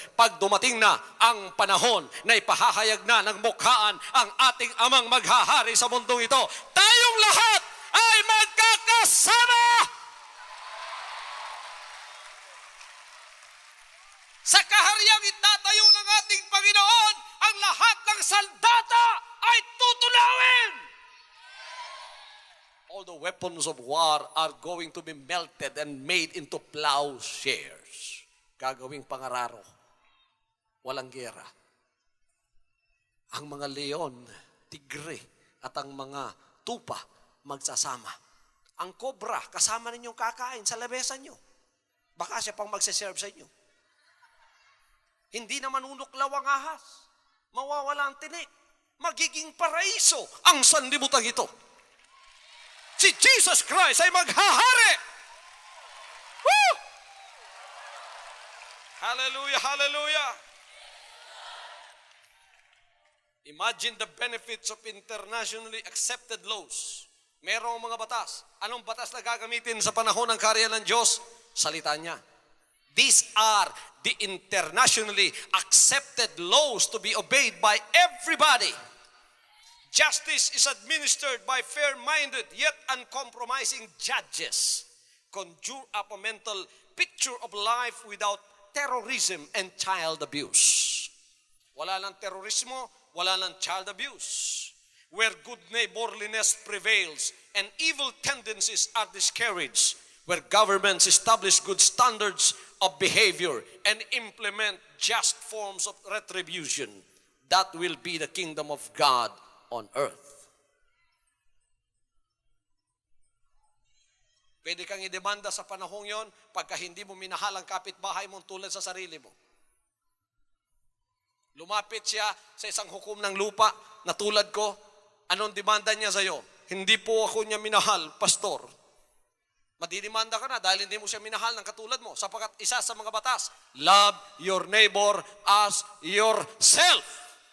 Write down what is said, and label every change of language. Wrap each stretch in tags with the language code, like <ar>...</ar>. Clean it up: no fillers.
<tl>Pag dumating na ang panahon na ipahahayag na ng mukhaan ang ating amang maghahari sa mundong ito, tayong lahat ay magkakasama! Sa kahariang itatayo ng ating Panginoon, ang lahat ng saldata ay tutulawin!</tl> <en>All the weapons of war are going to be melted and made into plowshares.</en> <tl>Gagawing pangararo. Walang gera. Ang mga leon, tigre, at ang mga tupa magsasama. Ang kobra, kasama ninyong kakain sa labesan nyo. Baka siya pang magsiserve sa inyo. Hindi na manunuklaw ang ahas. Mawawala ang tinik. Magiging paraiso ang sanlibutan ito. Si Jesus Christ ay maghahari. Woo! Hallelujah, hallelujah.</tl> <en>Imagine the benefits of internationally accepted laws.</en> <tl>Merong mga batas. Anong batas na gagamitin sa panahon ng kaharian ng Diyos? Salita niya.</tl> <en>These are the internationally accepted laws to be obeyed by everybody. Justice is administered by fair-minded yet uncompromising judges. Conjure up a mental picture of life without terrorism and child abuse.</en> <tl>Wala lang terorismo, wala lang child abuse.</tl> <en>Where good neighborliness prevails and evil tendencies are discouraged. Where governments establish good standards of behavior and implement just forms of retribution. That will be the kingdom of God on earth.</en> <tl>Pwede kang idemanda sa panahong yon pagka hindi mo minahal ang kapitbahay mo tulad sa sarili mo. Lumapit siya sa isang hukom ng lupa na tulad ko, anong demanda niya sa'yo? Hindi po ako niya minahal, pastor. Madidemanda ka na dahil hindi mo siya minahal ng katulad mo sapagkat isa sa mga batas,</tl> <en>love your neighbor as yourself.</en>